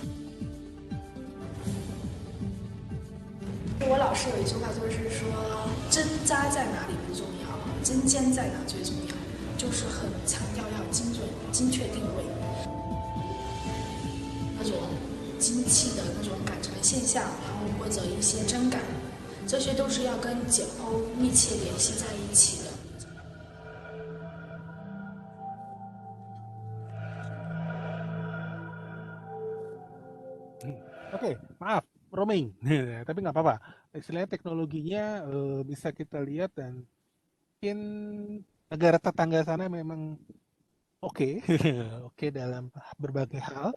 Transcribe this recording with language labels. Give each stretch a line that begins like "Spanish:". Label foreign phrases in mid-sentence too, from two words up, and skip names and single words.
Chinese: 我老师有一句话，就是说针扎在哪里不重要，针尖在哪最重要，就是很强调要精准、精确定位。那种精气的那种感传现象，然后或者一些针感，这些都是要跟解剖密切联系在一起的。
Indonesian: Oke, maaf roaming, tapi nggak apa-apa. Istilahnya teknologinya bisa kita lihat dan mungkin negara tetangga sana memang oke, oke dalam berbagai hal.